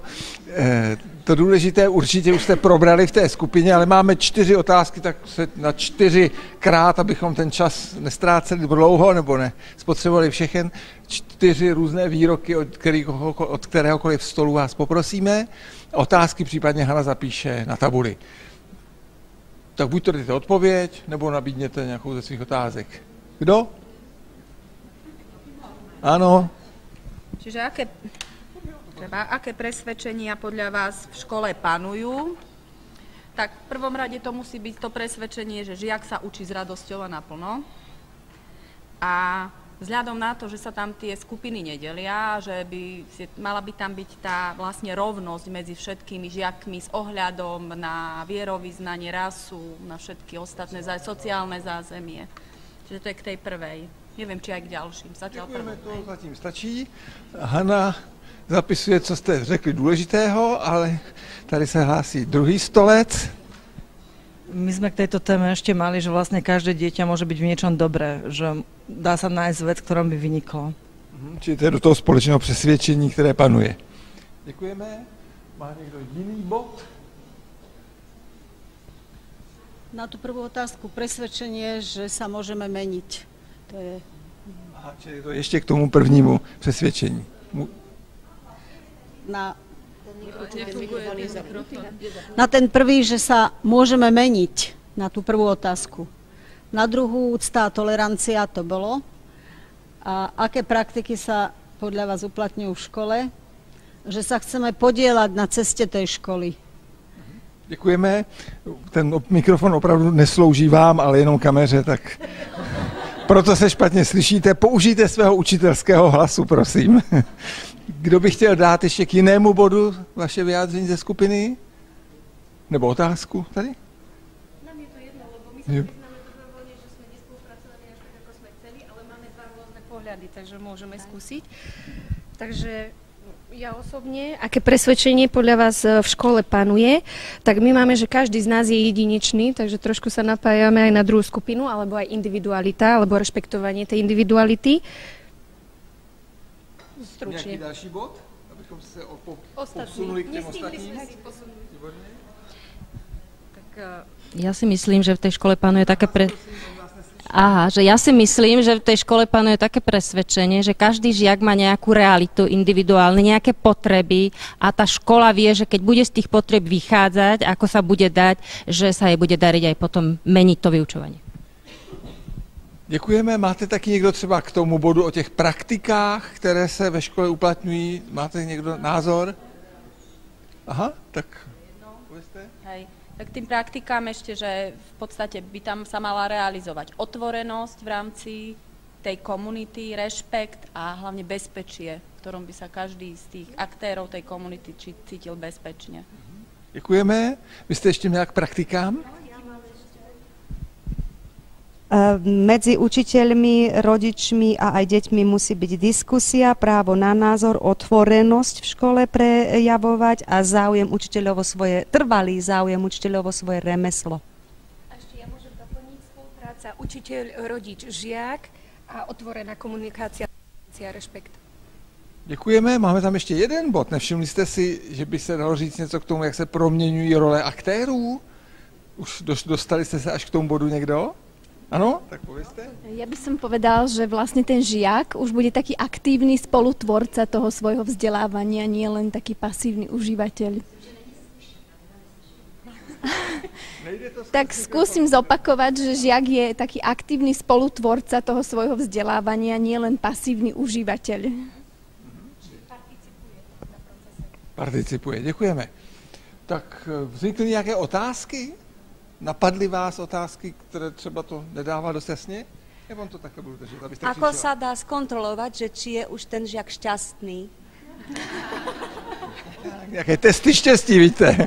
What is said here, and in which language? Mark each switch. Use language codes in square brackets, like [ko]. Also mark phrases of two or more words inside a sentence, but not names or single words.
[cs] To důležité určitě už jste probrali v té skupině, ale máme 4 otázky, tak se na 4krát, abychom ten čas nestráceli dlouho nebo ne spotřebovali všechen. 4 různé výroky od kteréhokoliv stolu vás poprosíme. Otázky případně Hana zapíše na tabuli. Tak buď to dejte odpověď, nebo nabídněte nějakou ze svých otázek. Kdo? [sk] Áno. Čiže aké presvedčenia podľa vás v škole panujú? Tak v prvom rade to musí byť to presvedčenie, že žiak sa učí s radosťou a naplno. A vzhľadom na to, že sa tam tie skupiny nedelia, že mala by tam byť tá vlastne rovnosť medzi všetkými žiakmi s ohľadom na vierovyznanie, rasu, na všetky ostatné sociálne zázemie. Čiže to je k tej prvej. Neviem, či aj k ďalším. [cs] Děkujeme, to zatím stačí. Hana zapisuje, co jste řekli důležitého, ale tady se hlásí druhý stolec. [sk] My sme k tejto téme ešte mali, že vlastne každé dieťa môže byť v niečom dobré, že dá sa nájsť vec, ktorom by vyniklo. [cs] Čiže to je do toho společného přesvědčení, které panuje. Děkujeme. Má někdo jiný bod? [sk] Na tú prvú otázku presvedčenie, že sa môžeme meniť. To je... [cs] Aha, čiže to ještě k tomu prvnímu přesvědčení. [sk] Na ten prvý, že sa môžeme meniť, na tú prvú otázku. Na druhú úcta a tolerancia, to bolo. A aké praktiky sa podľa vás uplatňujú v škole? Že sa chceme podieľať na ceste tej školy. [cs] Děkujeme. Ten mikrofon opravdu neslouží vám, ale jenom kameře, tak proto se špatně slyšíte. Použijte svého učitelského hlasu, prosím. Kdo by chtěl dát ještě k jinému bodu vaše vyjádření ze skupiny? Nebo otázku tady? [sk] Nám je to jedno, lebo my sa priznáme dobrovoľne, že sme nespolupracovali až tak, ako sme chceli, ale máme 2 rôzne pohľady, takže môžeme skúsiť. Takže ja osobne, aké presvedčenie podľa vás v škole panuje, tak my máme, že každý z nás je jedinečný, takže trošku sa napájame aj na druhú skupinu, alebo aj individualita, alebo rešpektovanie tej individuality. Stručne. [cs] Nějaký další bod? Abychom se posunuli k těm ostatním? [sk] Ja si myslím, že v tej škole panuje ja si myslím, že v tej škole panuje také presvedčenie, že každý žiak má nejakú realitu individuálne, nejaké potreby a tá škola vie, že keď bude z tých potreb vychádzať, ako sa bude dať, že sa jej bude dariť aj potom meniť to vyučovanie. [cs] Děkujeme. Máte taky někdo třeba k tomu bodu o těch praktikách, které se ve škole uplatňují? Máte někdo názor? Aha, [sk] tak povedzte. Hej. Tak tým praktikám ešte, že v podstate by tam sa mala realizovať otvorenosť v rámci tej komunity, rešpekt a hlavne bezpečie, v ktorom by sa každý z tých aktérov tej komunity cítil bezpečne. [cs] Děkujeme. Vy jste ještě měla k praktikám? [sk] Medzi učiteľmi, rodičmi a aj deťmi musí byť diskusia, právo na názor, otvorenosť v škole prejavovať a trvalý záujem učiteľov o svoje remeslo. A ešte ja môžem doplniť spolupráca učiteľ, rodič, žiak a otvorená komunikácia a rešpekt. [cs] Děkujeme. Máme tam ještě jeden bod. Nevšimli jste si, že by se dalo říct něco k tomu, jak se proměňují role aktérů? Už dostali jste se až k tomu bodu někdo? [sk] Áno, tak povedzte. Ja by som povedal, že vlastne ten žiak už bude taký aktívny spolutvorca toho svojho vzdelávania, nie len taký pasívny užívateľ. Tak skúsim zopakovať, že žiak je taký aktívny spolutvorca toho svojho vzdelávania, nie len pasívny užívateľ. Participuje, [cs] děkujeme. Tak vznikly nějaké otázky? Napadly vás otázky, které třeba to nedává dost jasně? Ja vám to také budu držet, abyste [sk] Ako sa dá skontrolovať, že či je už ten žiak šťastný? [cs] Nějaké testy štěstí, víte.